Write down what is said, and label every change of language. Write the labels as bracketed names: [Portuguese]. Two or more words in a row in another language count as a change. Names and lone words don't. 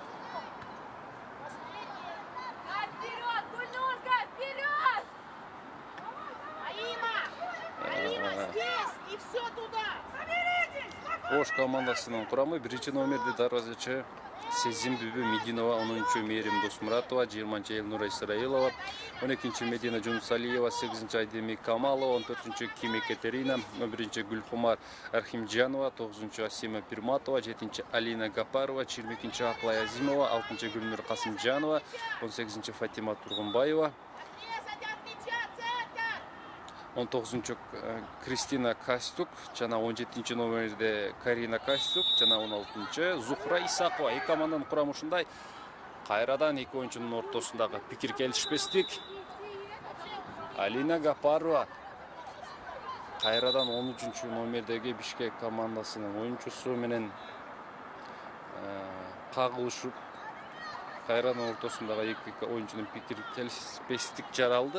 [Kyrgyz] Ош командасынын курамы 1 номерде дарбазачы Сезим Бүбү Мединова, 10-чы Мерим Досмуратова, 20-чы Элнура Исраилова, 12-чы Медина Жунусалиева, 8-чы Айдеми Камалова, 14-чы Ким Екатерина, 11-чы Гүлхумар Архимджанова, 9-чы Асима Пирматова, 7-чы Алина Гапарова, 22-чы Аклай Азимова, 6-чы Гүлнур Касымджанова, 18-чы Фатима Тургунбаева, 19-чы Кристина Кастюк, жана 17-чы номерде Карина Кастюк, жана 16-чы Зухра Исакова. Эки команданын курамы ушундай. Кайрадан эки оюнчунун ортосундагы пикир келишпестик. Алина Гапарова кайрадан 13-чы номердеги Бишкек командасынын оюнчусу менен кагылышып, кайрадан ортосундагы эки оюнчунун пикир келишпестик жаралды.